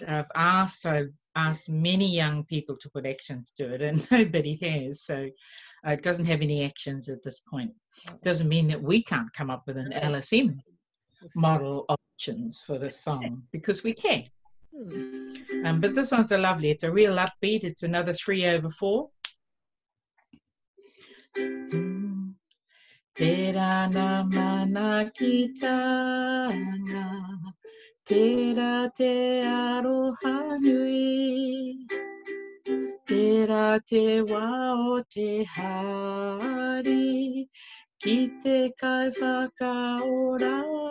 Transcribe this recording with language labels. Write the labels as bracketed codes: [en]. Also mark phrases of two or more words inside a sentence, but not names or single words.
[en] I've asked many young people to put actions to it, and nobody has. So it doesn't have any actions at this point. It doesn't mean that we can't come up with an LSM model options for this song, because we can. But this one's lovely. It's a real upbeat. It's another 3/4. [mi] Tērā nā mana ki tāna, tērā te aroha nui, tērā te wā o te hari, ki te kai whakaora.